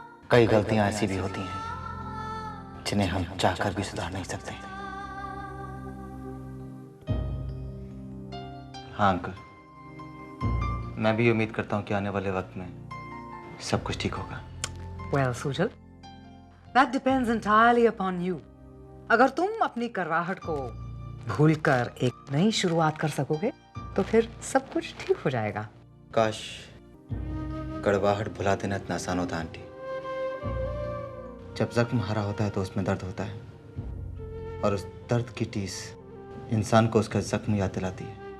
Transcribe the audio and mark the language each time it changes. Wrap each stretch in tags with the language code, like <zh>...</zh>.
<hi>कई गलतियां ऐसी भी होती हैं जिन्हें हम चाहकर भी सुधार नहीं सकते। हाँ अंकल, मैं भी उम्मीद करता हूँ कि आने वाले वक्त में सब कुछ ठीक होगा।</hi> <en>Well, Sujal, that depends entirely upon you.</en> <hi>अगर तुम अपनी करवाहट को भूलकर एक नई शुरुआत कर सकोगे तो फिर सब कुछ ठीक हो जाएगा। काश कड़वाहट भुला देना इतना आसान होता आंटी। जब जख्म हरा होता है तो उसमें दर्द होता है, और उस दर्द की टीस इंसान को उसका जख्म याद दिलाती है।</hi>